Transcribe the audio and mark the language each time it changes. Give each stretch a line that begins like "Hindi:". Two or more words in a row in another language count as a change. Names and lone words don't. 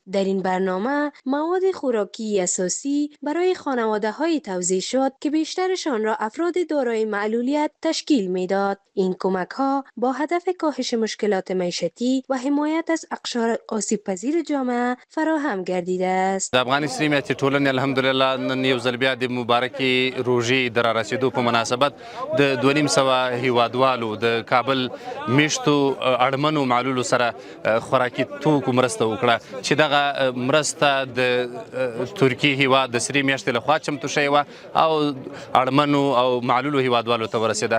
Persian: در این برنامه مواد خوراکی اساسی برای خانواده‌های توزیع شد که بیشترشان را افراد دارای معلولیت تشکیل می‌داد. این کمک‌ها با هدف کاهش مشکلات معیشتی و حمایت از اقشار آسیب‌پذیر جامعه فراهم گردیده است.
Pashto: افغان اسلامیت ټولنې الحمدلله نن یو ځل بیا د مبارکې روژې د رارسېدو په مناسبت د 2500 هیوادوالو د کابل میشتو اړمنو معلولو سره خوراکي توکو مرسته وکړه چې دغه مرسته د ترکیې هیواد د سرې میاشتې لخوا چمتو شوې وه او اړمنو او معلولو هیوادوالو ته ورسېده.